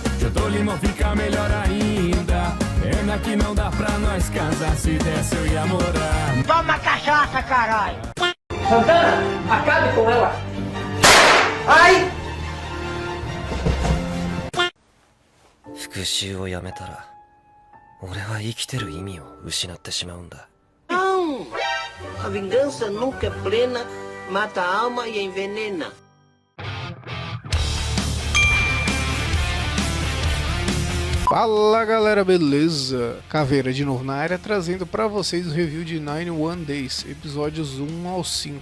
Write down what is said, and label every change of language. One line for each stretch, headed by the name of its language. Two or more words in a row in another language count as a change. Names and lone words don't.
Portuguese: Doutor Limão fica melhor ainda. Pena que não dá pra nós casar, se desse eu ia morar. Toma cachaça, caralho! Santana, acabe com ela! Ai!
Japanese: 復讐をやめたら俺は生きてる意味を失ってしまうんだ。
Portuguese: Não! A vingança nunca é plena, mata a alma e envenena. Fala galera, beleza? Caveira de novo na área, trazendo pra vocês o review de 91 Days, episódios 1 ao 5.